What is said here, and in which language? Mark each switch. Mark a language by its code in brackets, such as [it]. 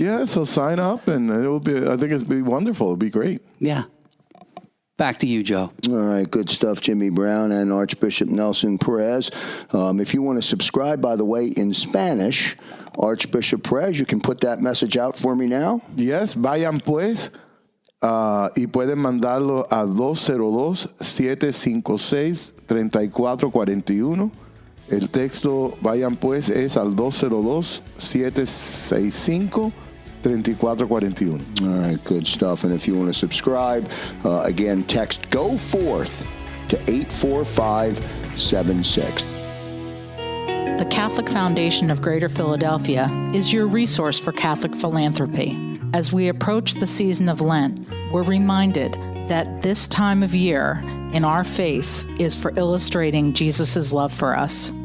[en] Yeah, so sign up, and I think it'll be wonderful. It'll be great. Yeah. Back to you, Joe. All right, good stuff, Jimmy Brown and Archbishop Nelson Perez. If you want to subscribe, by the way, in Spanish, Archbishop Perez, you can put that message out for me now. [es] Yes, vayan pues, y pueden mandarlo a 202-756-3441. El texto, vayan pues, es al 202-765-3441. [en] All right, good stuff. And if you want to subscribe, again, text Go Forth to 84576. The Catholic Foundation of Greater Philadelphia is your resource for Catholic philanthropy. As we approach the season of Lent, we're reminded that this time of year in our faith is for illustrating Jesus' love for us.